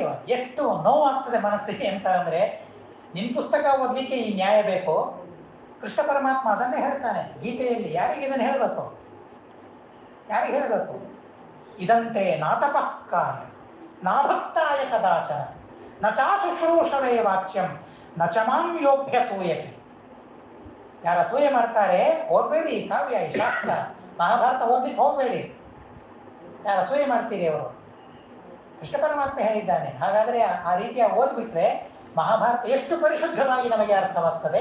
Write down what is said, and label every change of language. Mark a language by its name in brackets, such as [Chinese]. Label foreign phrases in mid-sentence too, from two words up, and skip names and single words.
[Kannada] ಎಷ್ಟು ನೋವಾಗ್ತದೆ ಮನಸ್ಸಿಗೆ ಅಂತ ಅಂದರೆ, ನಿನ್ನ ಪುಸ್ತಕ ಓದಲಿಕ್ಕೆ ಈ ನ್ಯಾಯ ಬೇಕು. ಕೃಷ್ಣ ಪರಮಾತ್ಮ ಅದನ್ನೇ ಹೇಳ್ತಾನೆ ಗೀತೆಯಲ್ಲಿ. ಯಾರಿಗೆ ಇದನ್ನು ಹೇಳಬೇಕು? ಯಾರಿಗೆ ಹೇಳಬೇಕು? [Sanskrit] ಇದಂತೆ ನಾತಪಸ್ಕಾರ ನಾಭಕ್ತಾಯ ಕದಾಚನ ನ ಚಾ ಶುಶ್ರೂಷವೇ ವಾಚ್ಯಂ ನ ಚ ಮಾಂ ಯೋಭ್ಯಸೂಯತಿ. [Kannada] ಯಾರು ಅಸೂಯೆ ಮಾಡ್ತಾರೆ ಓದಬೇಡಿ, ಕಾವ್ಯ ಈ ಶಾಸ್ತ್ರ ಮಹಾಭಾರತ ಓದ್ಲಿಕ್ಕೆ ಹೋಗಬೇಡಿ. ಯಾರು ಅಸೂಯೆ ಮಾಡ್ತೀರಿ ಅವರು? ಕೃಷ್ಣ ಪರಮಾತ್ಮ ಹೇಳಿದ್ದಾನೆ. ಹಾಗಾದರೆ ಆ ರೀತಿಯ ಓದ್ಬಿಟ್ರೆ ಮಹಾಭಾರತ ಎಷ್ಟು ಪರಿಶುದ್ಧವಾಗಿ ನಮಗೆ ಅರ್ಥವಾಗ್ತದೆ.